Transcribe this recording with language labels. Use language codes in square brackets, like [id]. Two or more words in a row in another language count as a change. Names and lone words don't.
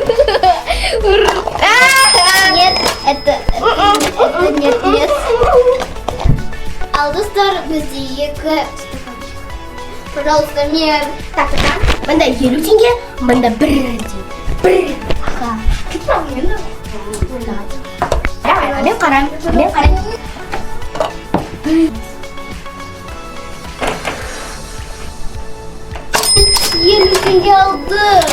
[ru] Нет, это нет. [kk] Ал достар, бізде 2 стакан. [ru] Пожалуйста, мне... Так. [kk] Мында 50 теңге, мында 1 теңге. Аха. Давай, мен қараймын. 50 теңге алды.